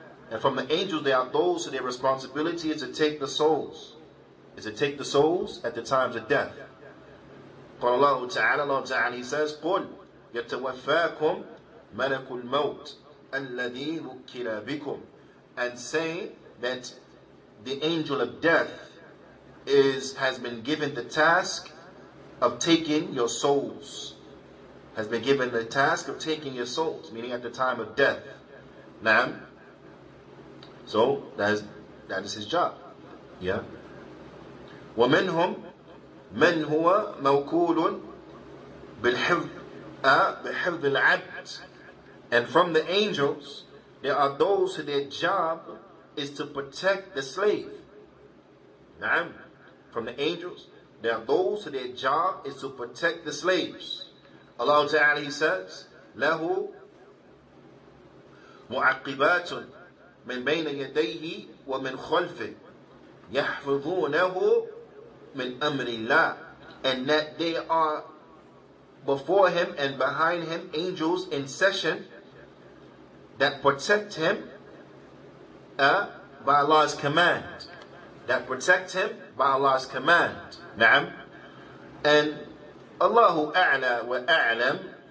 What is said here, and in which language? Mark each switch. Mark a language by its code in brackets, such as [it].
[en] And from the angels, there are those who their responsibility is to take the souls. Is to take the souls at the times of death. [ar] Allah Ta'ala, [en] He says, [ar] قُلْ يَتَوَفَّاكُمْ مَلَكُ الْمَوْتِ الَّذِي وُكِّلَ بِكُمْ. [en] And say that the angel of death has been given the task of taking your souls. Has been given the task of taking your souls, meaning at the time of death. Naam. So that is his job. Yeah. [ar] وَمِنْهُمْ مَنْ هُوَ مَوْكُولٌ بِالْحِفْظِ الْعَبْدِ. [en] And from the angels, there are those who their job is to protect the slave. Naam. From the angels, there are those who their job is to protect the slaves. [ar] Allah Ta'ala, [en] He says, [ar] لَهُ مُعَقِّبَاتٌ مِنْ بَيْنَ يَدَيْهِ وَمِنْ خَلْفِهِ يَحْفَظُونَهُ مِنْ أَمْرِ اللَّهِ. [en] And that they are before him and behind him angels in session that protect him by Allah's command. That protect him by Allah's command. Na'am. And Allahu A'la wa A'lam.